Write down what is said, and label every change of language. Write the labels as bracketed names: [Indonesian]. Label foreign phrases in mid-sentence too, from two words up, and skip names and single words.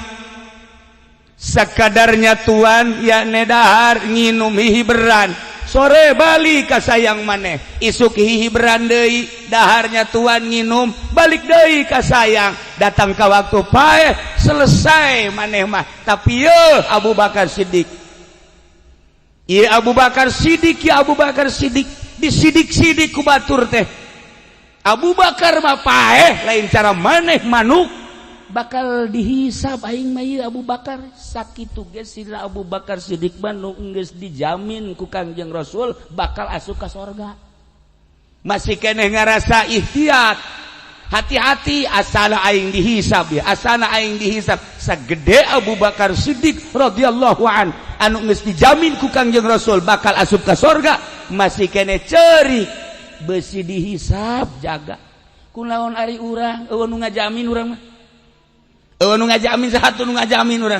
[Sundanese] Sakadarnya tuan ya nedahar nginum hihiberan, sore balik ka sayang maneh, isuk hihiberan deui, daharnya tuan nginum, balik deui ka sayang, datang ka waktu paeh, selesai maneh mah. Tapi ye Abu Bakar Siddiq, ya Abu Bakar Siddiq, ya Abu Bakar Siddiq, disidik-sidik ku batur teh. Abu Bakar mah paeh, lain cara maneh manuk bakal dihisab aing mah Abu Bakar. Sakitu ge Sidina Abu Bakar Siddiq nu geus dijamin ku Kangjeng Rasul bakal asup ka sorga. Masih keneh ngarasa ihtiyat, hati-hati asana aing dihisab ya, asana aing dihisab. Sagede Abu Bakar Siddiq [Arabic] رضي الله عن [Sundanese] anu geus dijamin ku Kangjeng Rasul bakal asup ka sorga, masih keneh ceurik beusi dihisab jaga. Kunaon ari urang eueuh nu ngajamin urang mah, eueuh nu ngajamin satu nu ngajamin urang.